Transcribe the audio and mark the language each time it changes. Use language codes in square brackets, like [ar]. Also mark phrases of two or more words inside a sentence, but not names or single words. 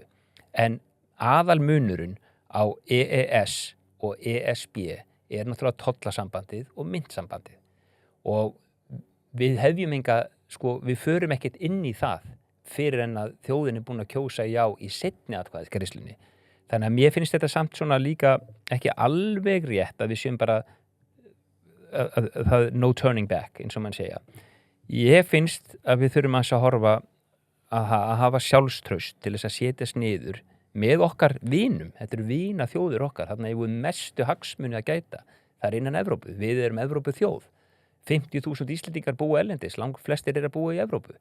[is] En aðalmunurinn á EES og ESB náttúrulega tollasambandið og myntsambandið. Og við hefjum við förum ekkert inn í það fyrir en að þjóðin búin að kjósa já í seinni atkvæðisgreiðslunni. Þannig að mér finnst þetta samt svona líka ekki alveg rétt að við séum bara [en] no turning back, [is] eins og mann segja. Ég finnst að við þurfum að horfa að hafa sjálfstraust til þess að setjast niður með okkar vinum. Þetta eru vina þjóðir okkar, þarna hefur mestu hagsmuni að gæta. Það innan Evrópu. Við erum Evrópu þjóð. 50.000 Íslendingar búa erlendis, langflestir að búa í Evrópu.